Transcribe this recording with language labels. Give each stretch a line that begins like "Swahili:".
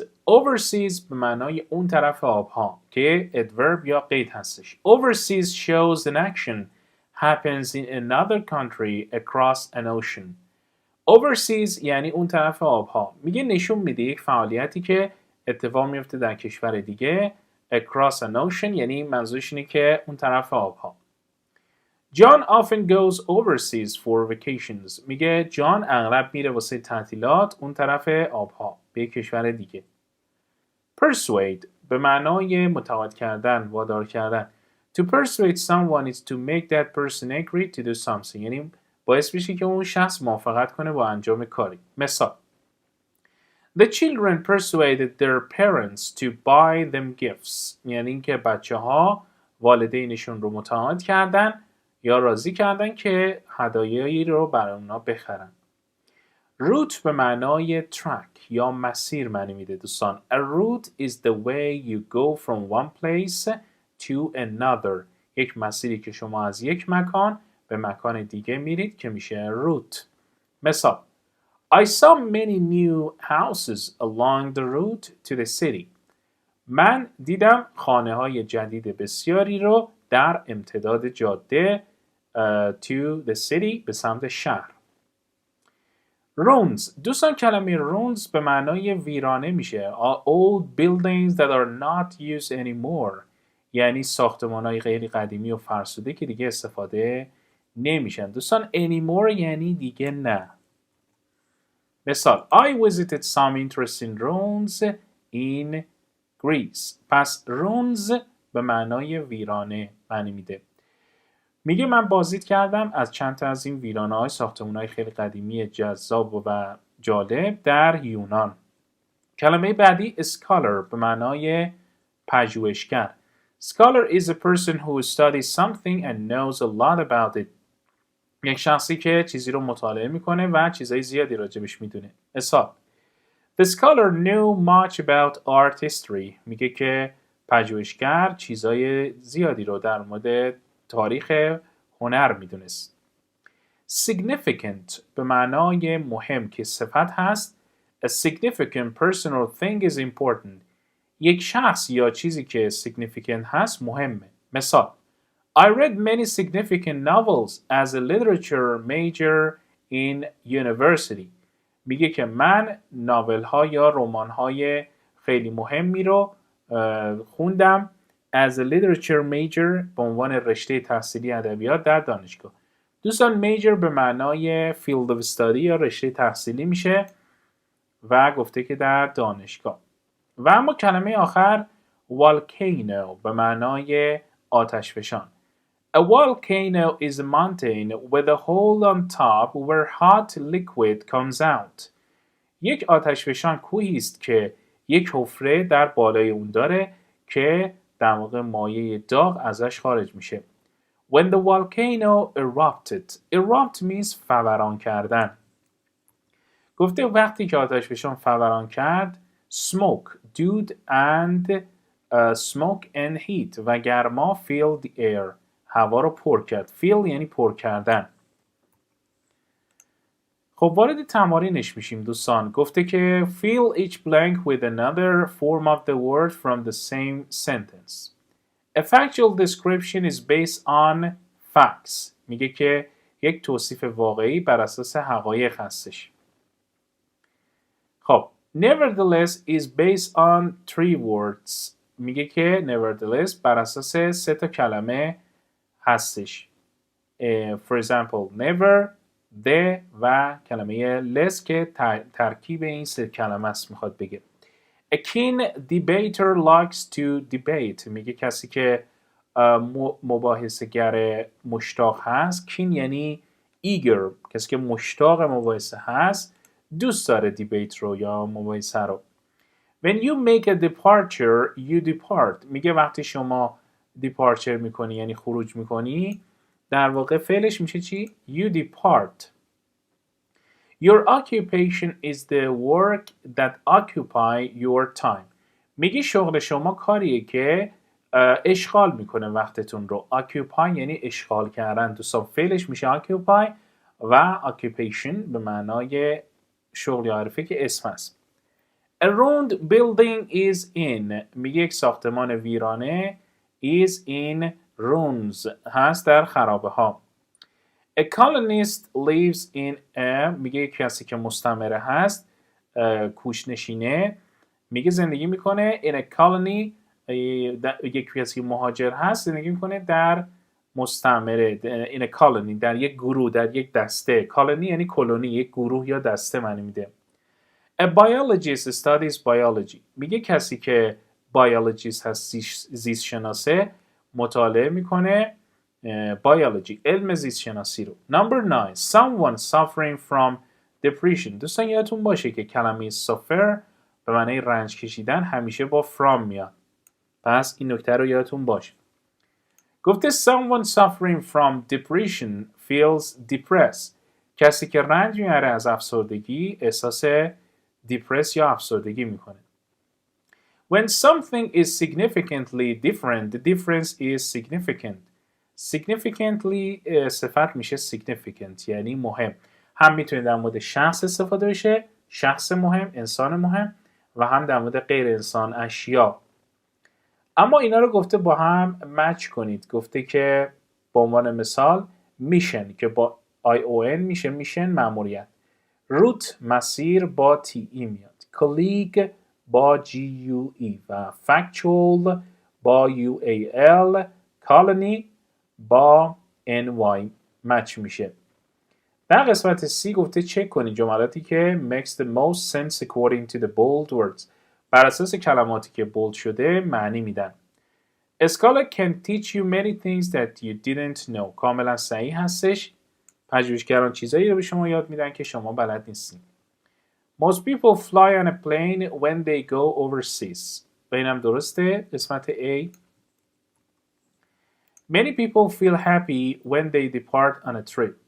Persian: Overseas به معنای اون طرف آبها که adverb یا قید هستش.
English: Overseas shows an action happens in another country across an ocean.
Persian: Overseas یعنی اون طرف آبها. میگه نشون میده یک فعالیتی که اتفاق میفته در کشور دیگه.
English: Across an ocean
Persian: یعنی منظورش اینه که اون طرف آبها.
English: John often goes overseas for vacations.
Persian: میگه جان اغلب میره واسه تعطیلات اون طرف آبها به کشور دیگه. Persuade به معنای متقاعد کردن، وادار کردن.
English: To persuade someone is to make that person agree to do something.
Persian: یعنی باعث میشه که اون شخص موافقت کنه با انجام کاری.
English: مثال The children persuaded their parents to buy them gifts.
Persian: یعنی اینکه بچه‌ها والدینشون رو متقاعد کردن یا راضی کردن که هدایایی رو برای اونا بخرن. روت به معنای track یا مسیر معنی میده دوستان.
English: A route is the way you go from one place to another.
Persian: یک مسیری که شما از یک مکان به مکان دیگه میرید که میشه روت.
English: مثال I saw many new houses along the route to the city.
Persian: من دیدم خانه‌های جدید بسیاری رو در امتداد جاده
English: to the city
Persian: به سمت شهر.
English: Ruins.
Persian: دوستان کلمه ruins به معنای ویرانه میشه.
English: Old buildings that are not used anymore.
Persian: یعنی ساختمان‌های غیر قدیمی و فرسوده که دیگه استفاده نمیشن. دوستان anymore یعنی دیگه نه.
English: مثال I visited some interesting ruins in Greece.
Persian: پس ruins به معنای ویرانه معنی میده. میگه من بازدید کردم از چند تا از این ویرانه‌های ساختمان‌های خیلی قدیمی جذاب و جالب در یونان. کلمه بعدی scholar به معنای پژوهشگر.
English: Scholar is a person who studies something and knows a lot about it.
Persian: یک شخصی که چیزی رو مطالعه میکنه و چیزای زیادی راجبش میدونه.
English: مثال The scholar knew much about art history.
Persian: میگه که پژوهشگر چیزای زیادی رو در مورد تاریخ هنر میدونست. Significant به معنای مهم که صفت هست.
English: A significant person or thing is important.
Persian: یک شخص یا چیزی که significant هست مهمه.
English: مثال I read many significant novels as a literature major in university.
Persian: میگه که من ناول‌ها یا رمان‌های خیلی مهمی رو خوندم
English: as a literature major
Persian: به عنوان رشته تحصیلی ادبیات در دانشگاه. دوستان major به معنای
English: field of study
Persian: یا رشته تحصیلی میشه و گفته که در دانشگاه. و اما کلمه آخر volcano به معنای آتشفشان.
English: A volcano is a mountain with a hole on top where hot liquid comes out.
Persian: یک آتشفشان کوهی است که یک حفره در بالای اون داره که در واقع مایع داغ ازش خارج میشه.
English: When the volcano erupted. Erupt means
Persian: فوران کردن. گفته وقتی که آتشفشان فوران کرد smoke, دود
English: and smoke and heat
Persian: و گرما
English: fill the air.
Persian: هوا رو پر کرد. fill یعنی پر کردن. خب وارد تمارینش میشیم دوستان. گفته که
English: fill each blank with another form of the word from the same sentence. A factual description is based on facts.
Persian: میگه که یک توصیف واقعی بر اساس حقایق هستش.
English: خب nevertheless is based on 3 words.
Persian: میگه که nevertheless بر اساس 3 تا کلمه هستش.
English: For example never, the
Persian: و کلمه less که ترکیب این 3 کلمه است میخواد بگه.
English: A keen debater likes to debate.
Persian: میگه کسی که مباحثه‌گر مشتاق هست. keen یعنی eager. کسی که مشتاق مباحثه هست دوست داره دیبیت رو یا مباحثه رو.
English: When you make a departure, you depart.
Persian: میگه وقتی شما departure میکنی یعنی خروج میکنی در واقع فعلش میشه چی؟
English: You depart. Your occupation is the work that occupy your time.
Persian: میگه شغل شما کاریه که اشغال میکنه وقتتون رو. Occupy یعنی اشغال کردن. دوستان فعلش میشه occupy و occupation به معنای شغل یا حرفه که اسم است.
English: A ruined building is in.
Persian: میگه یک ساختمان ویرانه
English: is in ruins.
Persian: هست در خرابه ها.
English: A colonist lives in a.
Persian: میگه کسی که مستعمره هست کوچ‌نشینه میگه زندگی میکنه
English: in a colony.
Persian: یک کسی مهاجر هست زندگی میکنه در مستعمره
English: in a colony
Persian: در یک گروه در یک دسته. colony یعنی کلونی یک گروه یا دسته معنی میده.
English: A biologist studies biology.
Persian: میگه کسی که biologist هست زیست شناسه مطالعه میکنه biology علم زیست شناسی رو.
English: Number 9. Someone suffering from depression.
Persian: دوستان یادتون باشه که کلمه suffer به معنی رنج کشیدن همیشه با from میاد. پس این نکته رو یادتون باشه.
English: گفته someone suffering from depression feels depressed.
Persian: کسی که رنج میبره از افسردگی احساس depressed یا افسردگی میکنه.
English: When something is significantly different, the difference is significant.
Persian: Significantly صفت میشه significant یعنی مهم. هم میتونه در مورد شخص استفاده بشه، شخص مهم، انسان مهم و هم در مورد غیر انسان اشیا. اما اینا رو گفته با هم مچ کنید. گفته که به عنوان مثال میشن که با ION میشه میشن مأموریت. روت مسیر با TE میاد. کلیگ با GUE و factual با UAL. colony با NY مچ میشه. در قسمت C گفته چک کنید جملاتی که
English: makes the most sense according to the bold words.
Persian: بر اساس کلماتی که بولد شده معنی میدن.
English: A scholar can teach you many things that you didn't know.
Persian: کاملا صحیح هستش. پژوهشگران چیزایی رو به شما یاد میدن که شما بلد نیستین.
English: Most people fly on a plane when they go overseas.
Persian: و اینم درسته. قسمت A.
English: Many people feel happy when they depart on a trip.